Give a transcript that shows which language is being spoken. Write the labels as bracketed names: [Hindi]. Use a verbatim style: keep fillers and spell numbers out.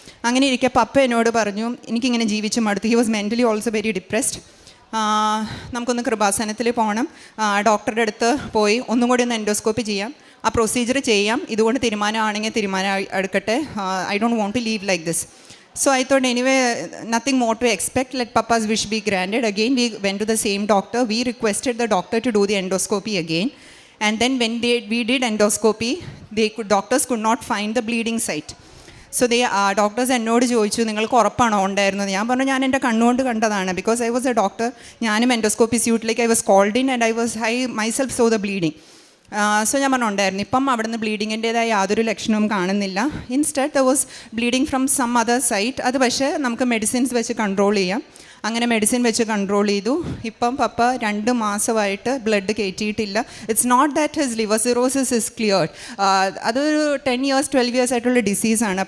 [Malayalam] അങ്ങനെ ഇരിക്കെ പപ്പ എന്നോട് പറഞ്ഞു എനിക്കിങ്ങനെ ജീവിച്ച് മടുത്തു, [English] he was mentally also very depressed, [Malayalam] നമുക്കൊന്ന് കൃപാസനത്തിൽ പോകണം, ഡോക്ടറുടെ അടുത്ത് പോയി ഒന്നും കൂടി ഒന്ന് എൻഡോസ്കോപ്പി ചെയ്യാം, ആ പ്രൊസീജിയർ ചെയ്യാം, ഇതുകൊണ്ട് തീരുമാനമാണെങ്കിൽ തീരുമാനം എടുക്കട്ടെ, [English] I don't want to live like this. So I thought anyway, nothing more to expect, let Papa's wish be granted. Again we went to the same doctor, we requested the doctor to do the endoscopy again, and then when they, we did endoscopy, they could doctors could not find the bleeding site. So they uh, doctors [Malayalam] എന്നോട് ചോദിച്ചു നിങ്ങൾക്ക് ഉറപ്പാണോ ഉണ്ടായിരുന്നത്? ഞാൻ പറഞ്ഞു ഞാൻ എൻ്റെ കണ്ണുകൊണ്ട് കണ്ടതാണ്, [English] because I was a doctor, ഞാനും endoscopy suit, like I was called in and I was I myself saw the bleeding. [Malayalam] So ഞാൻ പറഞ്ഞുണ്ടായിരുന്നു ഇപ്പം അവിടുന്ന് ബ്ലീഡിങ്ങിൻ്റേതായ യാതൊരു ലക്ഷണവും കാണുന്നില്ല. [English] Instead the was bleeding from some other site. [Malayalam] അത് പക്ഷേ നമുക്ക് മെഡിസിൻസ് വെച്ച് കൺട്രോൾ ചെയ്യാം. അങ്ങനെ മെഡിസിൻ വെച്ച് കൺട്രോൾ ചെയ്തു. ഇപ്പം പപ്പ രണ്ട് മാസമായിട്ട് ബ്ലഡ് കയറ്റിയിട്ടില്ല. [English] It's not that his liver cirrhosis is cleared. [Malayalam] അതൊരു ടെൻ ഇയേഴ്സ് ട്വൽവ് ഇയേഴ്സ് ആയിട്ടുള്ള ഡിസീസാണ്.